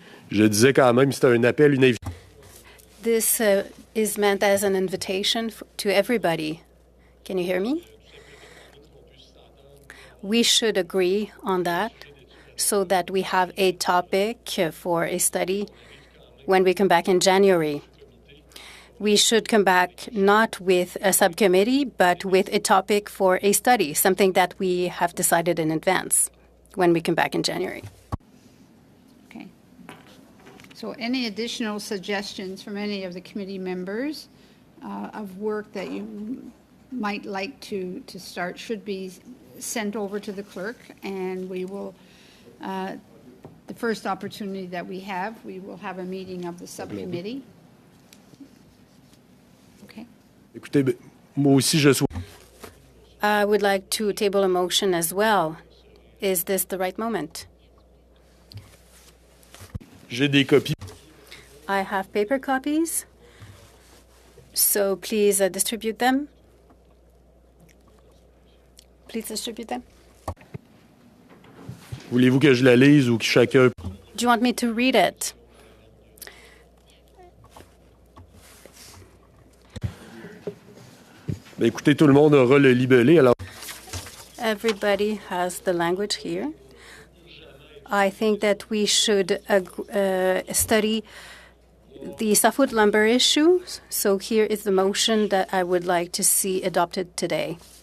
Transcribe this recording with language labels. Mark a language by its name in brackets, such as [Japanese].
[French] Je disais quand même, c'était un appel, une invitation. [English] This is meant as an invitation to everybody. Can you hear me? We should agree on that so that we have a topic for a study when we come back in January. We should come back not with a subcommittee, but with a topic for a study, something that we have decided in advance when we come back in January. So any additional suggestions from any of the committee members of work that you might like to start should be sent over to the clerk, and we will, the first opportunity that we will have a meeting of the subcommittee. Okay. [French] Écoutez, moi aussi, je souhaite. [English] I would like to table a motion as well. Is this the right moment? [French] J'ai des copies. [English] I have paper copies, so please distribute them. Please distribute them. [French] Voulez-vous que je la lise ou que chacun... [English] Do you want me to read it? [French] Ben, écoutez, tout le monde aura le libellé, alors... [English] Everybody has the language here. I think that we should study the softwood lumber issue. So here is the motion that I would like to see adopted today.